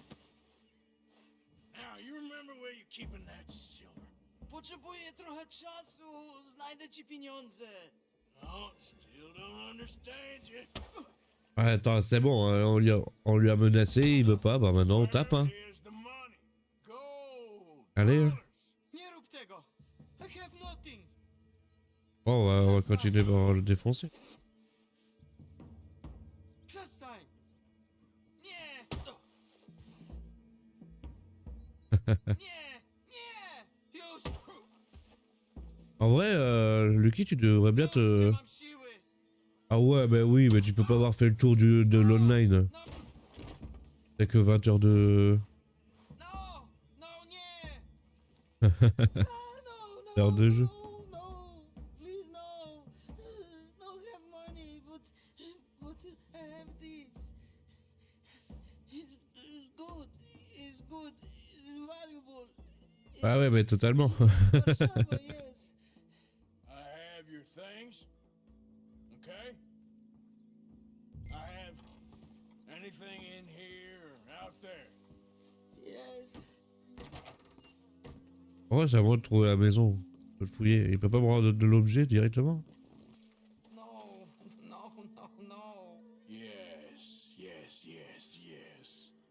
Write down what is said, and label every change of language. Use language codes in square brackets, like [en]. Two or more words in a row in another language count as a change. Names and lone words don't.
[en] Now, you remember where you're keeping that silver? [pl] Potrzebuję trochę czasu. Znajdę ci pieniądze. [en] Oh, still don't understand you. [fr] Ah, attends, c'est bon, on lui a menacé, il veut pas, bah maintenant on tape, hein. [en] Here's the money. Gold. [fr] Allez, hein. [en] Dollars. [pl] Nie rób tego. [en] I have nothing. [fr] Bon, on va continuer par le défoncer. [pl] Przestań. Nie. Nie. Nie. Już. [fr] En vrai, Lucky, tu devrais bien [pl] Już nie te... mam siły. [fr] Ah ouais, bah oui, mais tu peux pas avoir fait le tour de l'online. [pl] No. [fr] T'as que 20 heures de... [pl] No. No, nie. No, no, [fr] Heures de jeu. [pl] no, no, [en] please no. No have money, but I have this. It's good, it's good, it's valuable. [fr] Ah ouais, mais totalement. [en] Warszawa, yes. I have your things. Okay? I have anything in here or out there. Yes. [fr] En vrai, c'est à moi de trouver la maison. Je peux le fouiller. Il peut pas me rendre de l'objet directement. [en] No, no, no, no. Yes, yes, yes, yes.